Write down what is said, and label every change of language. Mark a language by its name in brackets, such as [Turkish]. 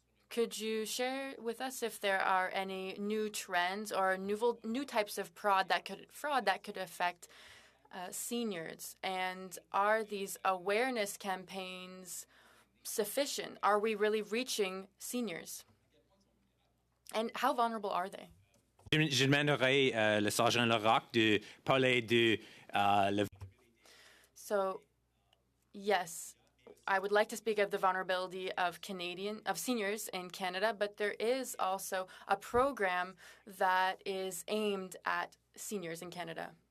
[English] Could you share with us if there are any new trends or new types of fraud that could affect seniors? And are these awareness campaigns sufficient? Are we really reaching seniors? And how vulnerable are they? [French] Je demanderai le sergent Larac de parler de [English] So, yes, I would like to speak of the vulnerability of seniors in Canada, but there is also a program that is aimed at seniors in Canada.